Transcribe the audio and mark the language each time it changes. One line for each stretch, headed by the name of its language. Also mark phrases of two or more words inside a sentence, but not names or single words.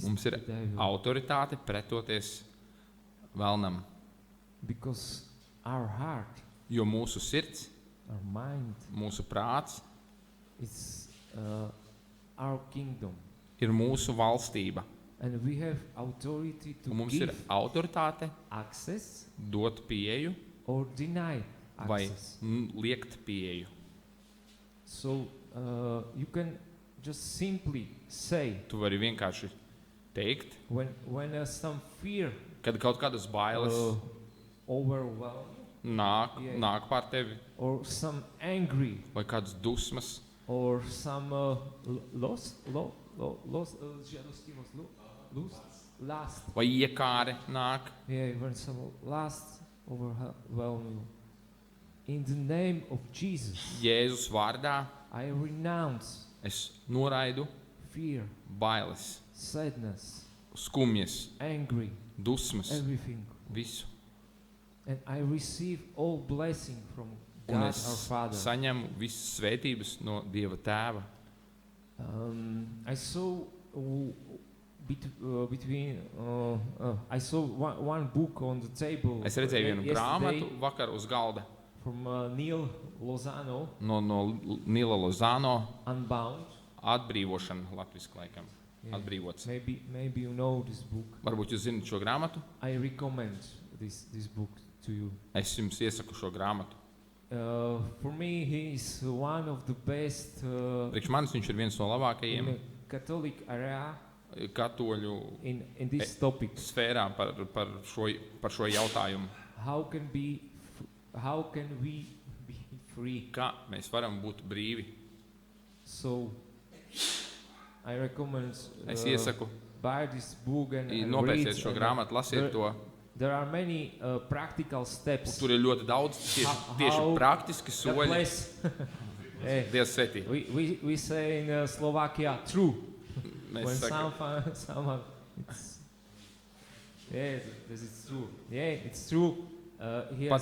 Latvian: Mums ir
English: the devil.
Latvian: autoritāte pretoties vēlnam,
English: Because our heart,
Latvian: jo mūsu sirds,
English: our mind,
Latvian: mūsu prāts
English: is our kingdom.
Latvian: ir mūsu valstība.
English: And we have authority to
Latvian: Un mums ir
English: give
Latvian: autoritāte
English: access
Latvian: dot pieeju
English: or deny
Latvian: vai
English: access.
Latvian: liekt pieeju.
English: So you can just simply say
Latvian: Tu vari vienkārši teikt,
English: when some fear
Latvian: kad kaut kādas bailes
English: overwhelm Yeah.
Latvian: nāk pār tevi,
English: or some angry
Latvian: vai kādas dusmas,
English: or some loss, lust.
Latvian: vai iekāre nāk,
English: Yeah, when some lust overwhelm you. In the name of Jesus,
Latvian: Jēzus vārdā,
English: I renounce
Latvian: es noraidu
English: fear,
Latvian: bailes,
English: sadness,
Latvian: skumjas,
English: angry,
Latvian: dusmas,
English: everything.
Latvian: visu.
English: And I receive all blessing from
Latvian: Un
English: God
Latvian: es
English: our Father.
Latvian: saņemu visas svētības no Dieva tēva.
English: I saw I saw one book on the table
Latvian: Es redzēju vienu
English: yesterday
Latvian: grāmatu vakar uz galda
English: from Neil Lozano,
Latvian: no Nila Lozano,
English: Unbound.
Latvian: atbrīvošana latviski laikam.
English: Yeah.
Latvian: Atbrīvots.
English: Maybe you know this book.
Latvian: Varbūt jūs zināt šo grāmatu?
English: I recommend this book to you.
Latvian: Es jums iesaku šo grāmatu.
English: For me, he is one of the best
Latvian: Priekš manis viņš ir viens no
English: in
Latvian: labākajiem
English: the Catholic area
Latvian: katoļu
English: in this topic.
Latvian: sfērā par šo jautājumu.
English: How can we be free?
Latvian: Kā mēs varam būt brīvi?
English: So I recommend
Latvian: Es iesaku,
English: buy this book and read.
Latvian: nopērciet šo
English: and,
Latvian: grāmatu, lasiet to.
English: There are many practical steps.
Latvian: Tur ir ļoti daudz tieši
English: How-
Latvian: praktiski
English: God
Latvian: soļi.
English: bless. Hey,
Latvian: Dievs svētī.
English: we say in Slovakia true.
Latvian: Mēs
English: When
Latvian: sakam,
English: someone it's this is true. Yeah, it's true. He has